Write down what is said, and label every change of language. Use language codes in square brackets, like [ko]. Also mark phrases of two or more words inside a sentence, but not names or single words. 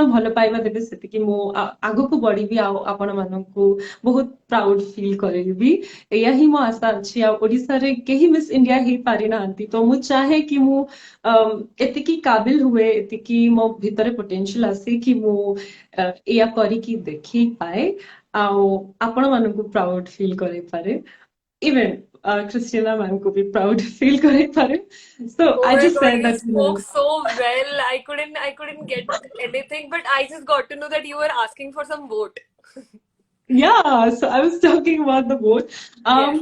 [or] ଭଲ ପାଇବା ଦେବେ ସେତିକି ମୁଁ ଆଗକୁ ବଢିବି ଆଉ ଆପଣ ମାନଙ୍କୁ ବହୁତ [en] proud feel [or] କରିବି ଏଇଆ ହିଁ ମୋ ଆଶା ଅଛି ଆଉ ଓଡ଼ିଶାରେ କେହି ମିସ୍ ଇଣ୍ଡିଆ ହେଇ ପାରିନାହାନ୍ତି ତ ମୁଁ ଚାହେଁ କି ମୁଁ ଏତିକି କାବିଲ ହୁଏ ଏତିକି ମୋ ଭିତରେ ପୋଟେନସିଆଲ ଆସେ କି ମୁଁ ଏଇଆ କରିକି ଦେଖେଇ ପାଏ ଆଉ ଆପଣ ମାନଙ୍କୁ [en] proud feel [or] କରେଇପାରେ [en] even Christeena ma'am could be proud feel [or] kare. So [en] Oh I my just God, said you that, spoke so well. I couldn't get anything, but I just got to know that you were asking for some vote. yeah, so I was talking about the vote. Yes,